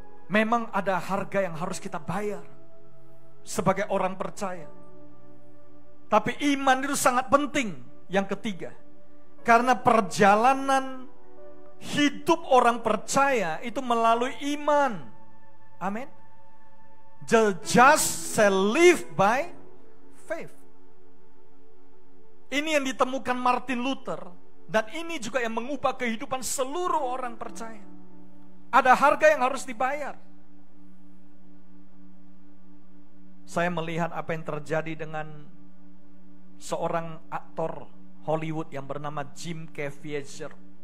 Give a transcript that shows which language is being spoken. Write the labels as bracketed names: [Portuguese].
[Indonesian] Memang ada harga yang harus kita bayar sebagai orang percaya. Tapi iman itu sangat penting. Yang ketiga, karena perjalanan hidup orang percaya itu melalui iman. Amin. [English] The just shall live by faith. [Indonesian] Ini yang ditemukan Martin Luther, dan ini juga yang mengubah kehidupan seluruh orang percaya. Ada harga yang harus dibayar. Saya melihat apa yang terjadi dengan seorang aktor Hollywood yang bernama Jim Caviezel.